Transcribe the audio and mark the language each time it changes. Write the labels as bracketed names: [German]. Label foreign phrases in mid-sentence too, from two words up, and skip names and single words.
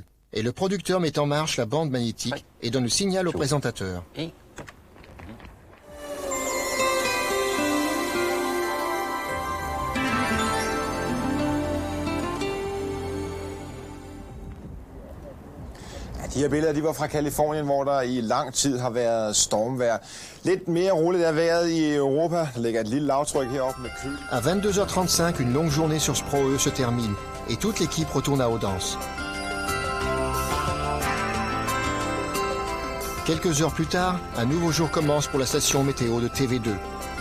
[French] Et le producteur met en marche la bande magnétique et donne le signal au présentateur. [Danish] De her billeder, de var fra Kalifornien, hvor der i lang tid har været stormvejr. Lidt mere roligt er vejret i Europa. Der ligger et lille lavtryk heroppe med køl. [French] À 22h35, une longue journée sur Sprøø se termine et toute l'équipe retourne à Odense. Quelques heures plus tard, un nouveau jour commence pour la station météo de TV2.